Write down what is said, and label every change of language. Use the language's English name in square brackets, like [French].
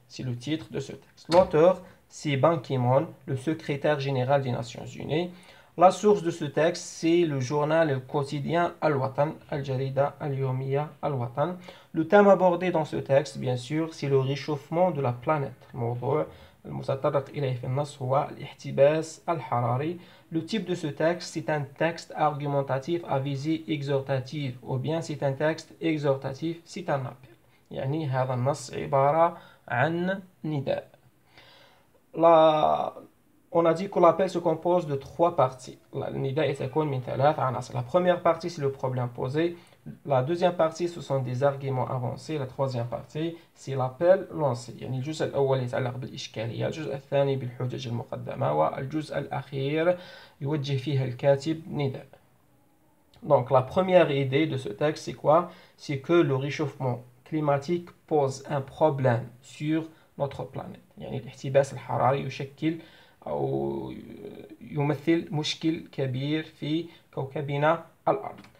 [French] C'est le titre de ce texte. L'auteur, c'est Ban Ki-moon, le secrétaire général des Nations Unies. La source de ce texte, c'est le journal quotidien Al-Watan, Al-Jarida Al-Yawmiya Al-Watan. Le thème abordé dans ce texte, bien sûr, c'est le réchauffement de la planète. [Arabic] الموضوع المتطرق إليه في النص هو الاحتباس الحراري. [French] Le type de ce texte, c'est un texte argumentatif à visée exhortative ou bien c'est un texte exhortatif, c'est un appel. [Arabic] يعني هذا النص عبارة عن نداء. [French] On a dit que l'appel se compose de trois parties. [Arabic] Le nida يتكون من ثلاث عناصر. [French] La première partie, c'est le problème posé. La deuxième partie, ce sont des arguments avancés. La troisième partie, c'est l'appel lancé. [Arabic] يعني الجزء الأول يتعلق بالإشكالية، الجزء الثاني بالحجج المقدمة، والجزء الأخير يوجه فيها الكاتب نداء. [French] Donc la première idée de ce texte, c'est quoi? C'est que le réchauffement climatique pose un problème sur notre planète. [Arabic] يعني الاحتباس الحراري يشكل أو يمثل مشكل كبير في كوكبنا الأرض.